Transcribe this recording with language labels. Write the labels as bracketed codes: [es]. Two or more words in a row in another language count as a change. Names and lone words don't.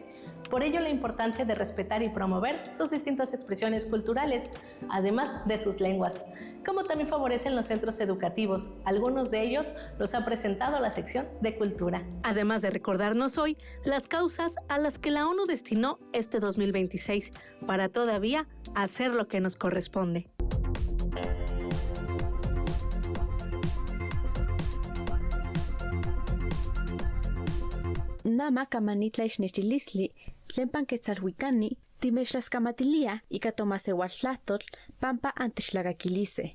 [es] Por ello, la importancia de respetar y promover sus distintas expresiones culturales, además de sus lenguas, como también favorecen los centros educativos. Algunos de ellos los ha presentado la sección de Cultura. Además de recordarnos hoy las causas a las que la ONU destinó este 2026 para todavía hacer lo que nos corresponde. [nah] Nama kamanitla ixnechilisli, tlempan quetzalhuicani, timexlaskamatilia ika tomaseualtlahtol, pampa antixlagaquilise.